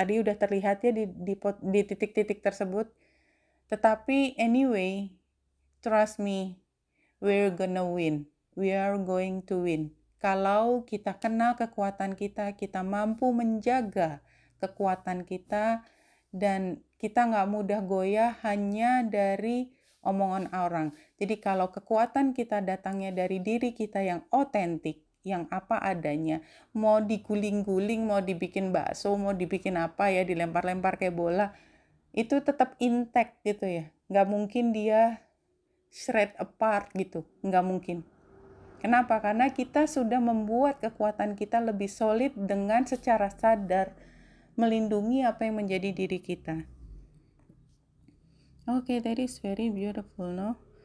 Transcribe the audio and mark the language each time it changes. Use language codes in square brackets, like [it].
[id] Tadi udah terlihat ya di titik-titik tersebut. [en] Tetapi anyway, trust me, we're gonna win. We are going to win. [id] Kalau kita kenal kekuatan kita, kita mampu menjaga kekuatan kita, dan kita nggak mudah goyah hanya dari omongan orang. Jadi kalau kekuatan kita datangnya dari diri kita yang otentik, yang apa adanya, mau diguling-guling, mau dibikin bakso, mau dibikin apa ya, dilempar-lempar kayak bola, itu tetap intact gitu ya. Nggak mungkin dia [en] shred apart [id] gitu, nggak mungkin. Kenapa? Karena kita sudah membuat kekuatan kita lebih solid dengan secara sadar melindungi apa yang menjadi diri kita. [en] Okay, that is very beautiful, no?